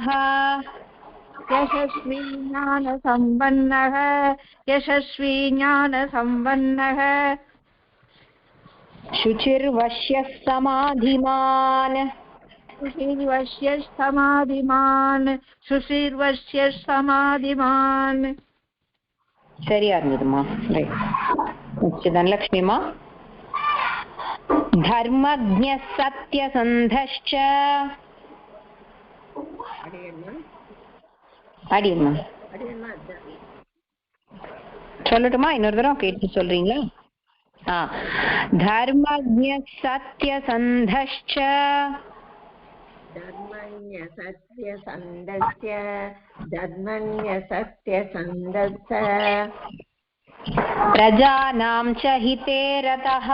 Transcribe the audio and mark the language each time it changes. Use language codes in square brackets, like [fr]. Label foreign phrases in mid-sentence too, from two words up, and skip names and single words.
[sa] यशस्वी ज्ञानसम्पन्नः यशस्वी ज्ञानसम्पन्नः शुचिर्वश्यः समाधिमान् शुचिर्वश्य समाधिमान् शुचिर्वश्य समाधिमान्. [ta] சரியா இருந்ததுமா. [en] right. next [ta] தனலட்சுமிமா. [sa] धर्मज्ञ सत्यसन्धश्च அடியம்மா. [ta] சொல்லட்டுமா? இன்னொரு தடவை கேட்டு சொல்றீங்களா? [sa] धर्मज्ञ सत्यसन्धश्च धर्मज्ञ सत्यसन्धश्च धर्मज्ञ सत्यसन्धश्च प्रजानां च हिते रतः